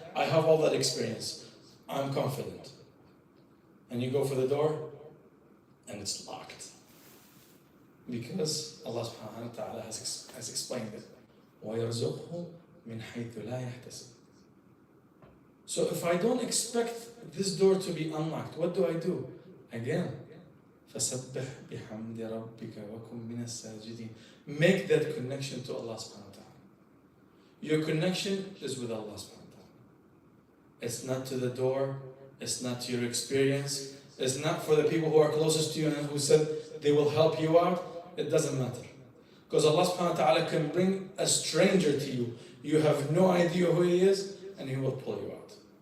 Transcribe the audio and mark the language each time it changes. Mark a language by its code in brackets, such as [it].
[en] I have all that experience. I'm confident. And you go for the door, and it's locked. Because Allah subhanahu wa ta'ala has explained it. [ar] وَيَرْزُقْهُ مِنْ حَيْثُ لَا يَحْتَسِبُ. [en] So if I don't expect this door to be unlocked, what do I do? Again, [ar] فَسَبِّحْ بِحَمْدِ رَبِّكَ وَكُنْ مِنَ السَّاجِدِينَ. [en] Make that connection to Allah subhanahu wa ta'ala. Your connection is with Allah subhanahu wa ta'ala. It's not to the door, it's not to your experience, it's not for the people who are closest to you and who said they will help you out. It doesn't matter. Because Allah subhanahu wa ta'ala can bring a stranger to you. You have no idea who he is, and he will pull you out.